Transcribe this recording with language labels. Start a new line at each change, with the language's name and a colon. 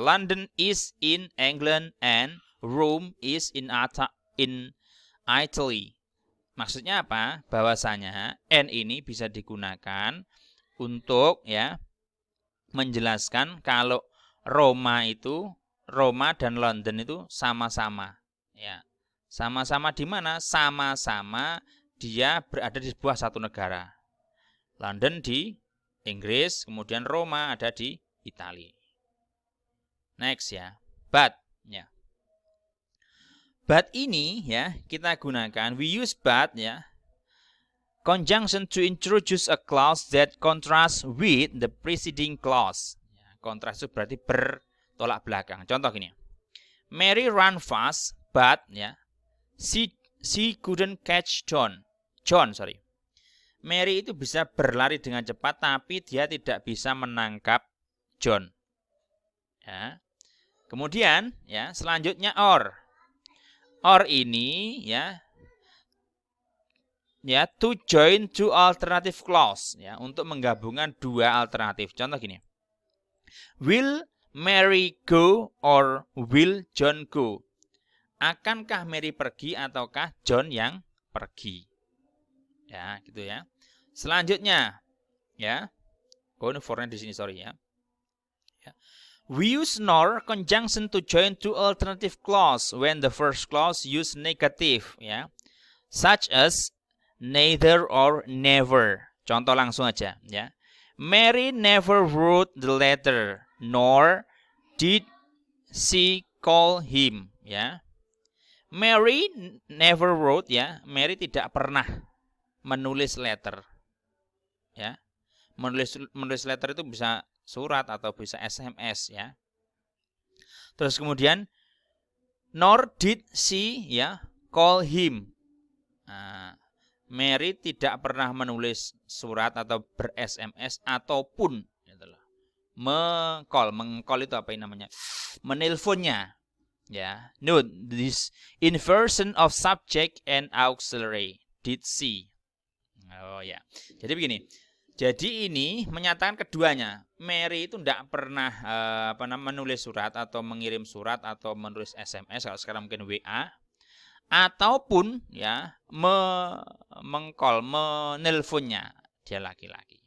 English: London is in England and Rome is in Italy.
Indonesian: Maksudnya apa? Bahwasanya and ini bisa digunakan untuk ya menjelaskan kalau Roma dan London itu sama-sama. Ya, sama-sama di mana? Sama-sama dia berada di sebuah satu negara. London di Inggris, kemudian Roma ada di Italia.
English: Next ya, but ya. But
Indonesian: ini ya kita gunakan,
English: we use but ya, conjunction to introduce a clause that contrasts with the preceding clause.
Indonesian: Ya, kontras itu berarti bertolak belakang. Contoh gini.
English: Mary ran fast, but ya, she couldn't catch John.
Indonesian: Mary itu bisa berlari dengan cepat, tapi dia tidak bisa menangkap John. Ya. Kemudian, ya, selanjutnya or. Or ini, ya,
English: to join two alternative clause,
Indonesian: ya, untuk menggabungkan dua alternatif. Contoh gini.
English: Will Mary go or will John go?
Indonesian: Akankah Mary pergi ataukah John yang pergi? Ya, gitu ya. Selanjutnya, ya. Ini for-nya di sini,
English: sorry ya. We use nor conjunction to join two alternative clause when the first clause use negative, ya. Such as neither or never.
Indonesian: Contoh langsung aja,
English: ya. Mary never wrote the letter, nor did she call him, ya. Mary never wrote, ya.
Indonesian: Mary tidak pernah menulis letter, ya. Menulis letter itu bisa surat atau bisa SMS, ya. Terus kemudian
English: nor did she, ya, call him.
Indonesian: Nah, Mary tidak pernah menulis surat atau ber-SMS ataupun mengcall itu apa namanya? Menelponnya. Ya.
English: Note this inversion of subject and auxiliary. Did she?
Indonesian: Oh ya. Jadi begini. Jadi ini menyatakan keduanya. Mary itu tidak pernah menulis surat atau mengirim surat atau menulis SMS, kalau sekarang mungkin WA, ataupun ya menelponnya, dia laki-laki.